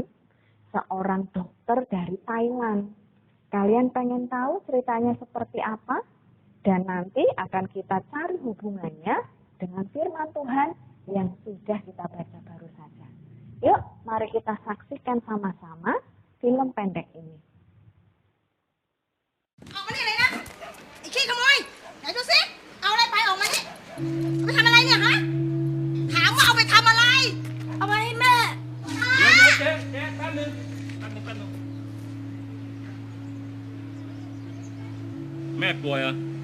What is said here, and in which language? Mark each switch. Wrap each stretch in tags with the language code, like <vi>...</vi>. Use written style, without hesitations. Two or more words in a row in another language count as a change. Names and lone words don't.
<id>Seorang dokter dari Thailand. Kalian pengen tahu ceritanya seperti apa? Dan nanti akan kita cari hubungannya dengan firman Tuhan yang sudah kita baca baru saja. Yuk, mari kita saksikan sama-sama film pendek ini.</id> <th>ออกมานี่เลยนะไอ้ขี้ขโมยไหนดูสิเอาอะไรไปออกมานี่เอาไปทำอะไรเนี่ยฮะถามว่าเอาไปทำอะไรเอาไปให้แม่ เดี๋ยวเจ๊แป๊บนึงแม่ป่วยเหรอ</th>